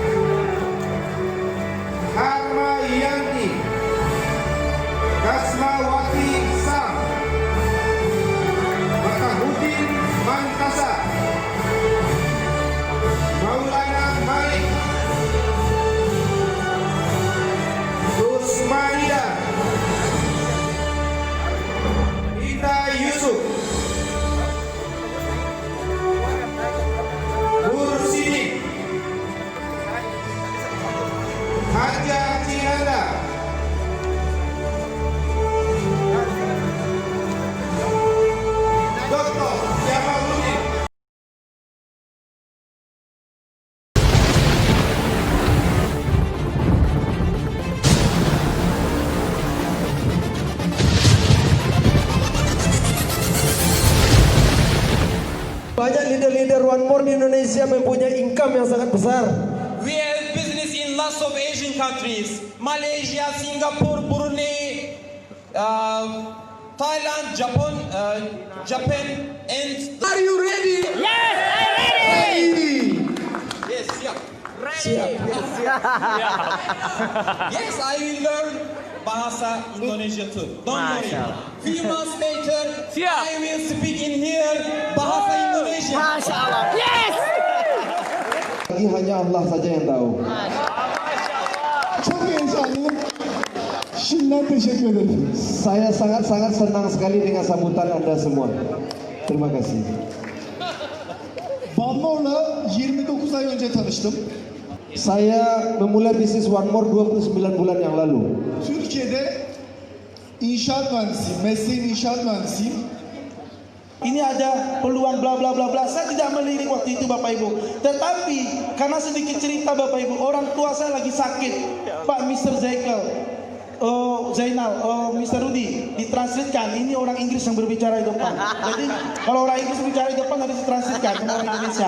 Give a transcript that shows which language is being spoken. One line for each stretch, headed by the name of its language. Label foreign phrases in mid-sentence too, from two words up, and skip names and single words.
Indonesian: Harma Yanti, Kasmawati Sam, Bakahudin Mantasa, Maulana Malik, Usmania, Ida Yusuf, Mursidi, Haja Cinanda, Dr. Jamaluddin. Banyak leader-leader One More di Indonesia mempunyai income yang sangat besar.
English: We have business in lots of Asian countries: Malaysia, Singapore, Brunei, Thailand, Japan, and. Are you ready? Yes, I'm Ready. Yes, yeah.
Indonesian: Siap.
English: Yes, I will learn
Indonesian: bahasa Indonesia
English: too. Don't worry. Few months later, I will speak in here
Indonesian: bahasa Indonesia. Lagi hanya Allah saja yang tahu.
Turkish: Çok heyecanlıyım. Şimdiden teşekkür ederim.
Indonesian: Saya sangat-sangat senang sekali dengan sambutan Anda semua. Terima kasih.
Turkish: One More'la 29 ay önce tanıştım.
Indonesian: Saya memulai bisnis One More 29 bulan yang lalu.
Turkish: Türkiye'de inşaat mühendisiyim. Mesleğim inşaat mühendisiyim.
Indonesian: Ini ada peluang bla bla bla bla. Saya tidak melirik waktu itu Bapak Ibu. Tetapi karena sedikit cerita Bapak Ibu, orang tua saya lagi sakit. Pak Mr. Zainal, Mr. Rudy, ditranslatekan. Ini orang Inggris yang berbicara di depan. Jadi kalau orang Inggris bicara di depan harus ditranslatekan ke orang Indonesia.